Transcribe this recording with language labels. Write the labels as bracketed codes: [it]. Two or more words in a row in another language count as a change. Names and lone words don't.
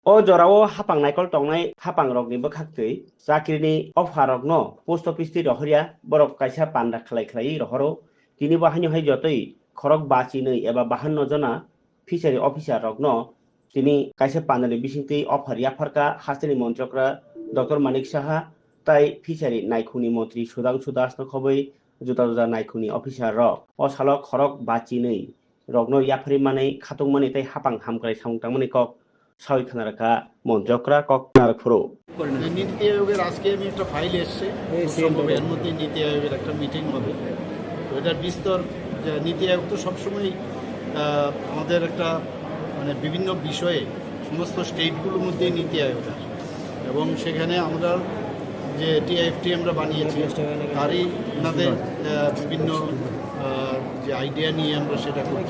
[trp] O jorao hapang naikol tongnai hapang rokni bwkhaktwi chakrini offer rokno post office ti rohorya borok kaisa panda khlai rohoro tini bo haino hai jotoi khorok bachinui eba 52 jona [en] fishery officer [trp] rokno tini kaisa pandani bisingtwi offer yafarka hasteni montrokra Dr. Manik Saha tai fishery naikuni mantri Sudhanshu Das no khoboi juda juda naikuni officer rok o salo khorok bachinui rokno yafari manai khatungmani tai hapang hamkrai samungtangmani kok সবাই খানারাখা মন্ত্রকরা কক নারফুরো [bn] নীতি আয়োগের আজকে আমি একটা ফাইল এসছে এর মধ্যে নীতি আয়োগের একটা মিটিং হবে। তো এটার বিস্তর নীতি আয়োগ তো সবসময় আমাদের একটা মানে বিভিন্ন বিষয়ে সমস্ত স্টেটগুলোর মধ্যে নীতি আয়োগ আছে এবং সেখানে আমরা যে টিআইএফটি আমরা বানিয়েছি তারই ওনাদের বিভিন্ন যে আইডিয়া নিয়ে আমরা সেটা করছি।